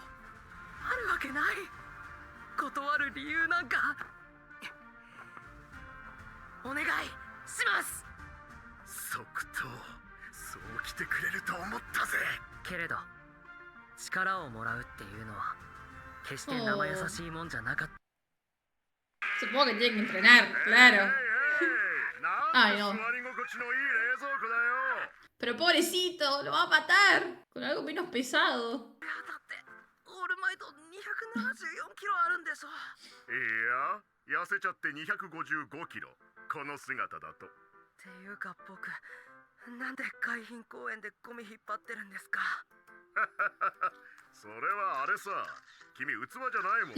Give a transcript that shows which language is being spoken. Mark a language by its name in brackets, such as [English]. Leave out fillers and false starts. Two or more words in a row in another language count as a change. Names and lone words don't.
[Japanese] あるわけない。断る理由なんか。お願いします。即答、そう来てくれると思ったぜ。けれど力をもらうっていうのは決して生優しいもんじゃなかった。 [Spanish] Supongo que tiene que entrenar, claro. [Japanese] なん Ay, で [Spanish] no. [Japanese] 座り心地のいい冷蔵庫だよ。 [Spanish] Pero pobrecito, lo va a matar. Con algo menos pesado. [Japanese] だってオールマイト274キロあるんでしょ。いや、痩せちゃって255キロ。この姿だと。っていうか僕、なんで海浜公園でゴミ引っ張ってるんですか。それはあれさ、君器じゃないもん。